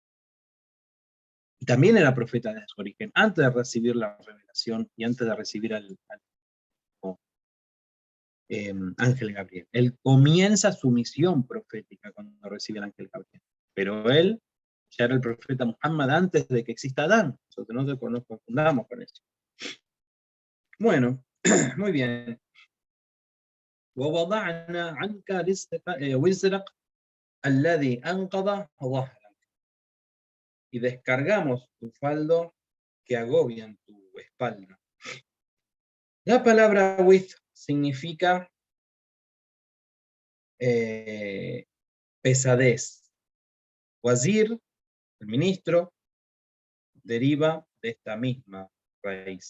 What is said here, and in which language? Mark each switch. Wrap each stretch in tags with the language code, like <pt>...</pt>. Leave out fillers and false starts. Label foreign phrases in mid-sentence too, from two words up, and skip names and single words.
<es>Y también era profeta desde su origen, antes de recibir la revelación y antes de recibir al ángel Gabriel. Él comienza su misión profética cuando recibe al ángel Gabriel. Pero él ya era el profeta Muhammad antes de que exista Adán. Nosotros no nos confundamos con eso. Bueno, muy bien.</es> <ar>وَوَضَعْنَا عَنْكَ وِزْرَكَ الَّذِي أَنْقَضَ ظَهْرَكَ.</ar> <es>Y descargamos tu fardo que agobian tu espalda. La palabra with significa pesadez. Wazir, el ministro, deriva de esta misma raíz.</es>